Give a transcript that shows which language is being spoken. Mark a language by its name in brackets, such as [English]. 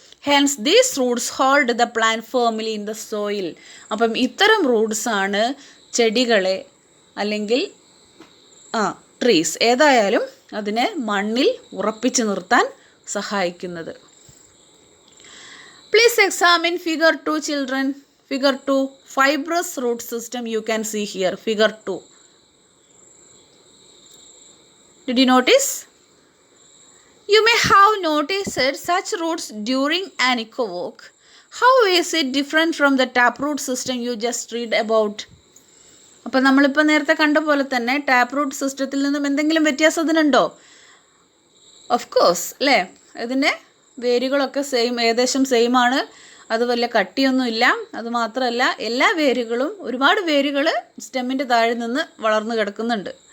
[English] Hence these roots hold the plant firmly in the soil. [Malayalam] അപ്പം ഇത്തരം റൂട്ട്സാണ് ചെടികളെ അല്ലെങ്കിൽ ട്രീസ് ഏതായാലും അതിനെ മണ്ണിൽ ഉറപ്പിച്ചു നിർത്താൻ സഹായിക്കുന്നത്. [English] Please examine figure 2 children. Figure 2, fibrous root system you can see here. Figure 2. Did you notice? You may have noticed such roots during an equivoque. How is it different from the taproot system you just read about? [Malayalam] അപ്പം നമ്മളിപ്പോൾ നേരത്തെ കണ്ട പോലെ തന്നെ tap root സിസ്റ്റത്തിൽ നിന്നും എന്തെങ്കിലും വ്യത്യാസം ഇതിനുണ്ടോ? [English] of course [Malayalam] അല്ലേ. ഇതിൻ്റെ വേരുകളൊക്കെ ഏകദേശം സെയിം ആണ്. അത് വലിയ കട്ടിയൊന്നുമില്ല. അതുമാത്രമല്ല, എല്ലാ വേരുകളും, ഒരുപാട് വേരുകൾ സ്റ്റെമ്മിൻ്റെ താഴെ നിന്ന് വളർന്നു കിടക്കുന്നുണ്ട്.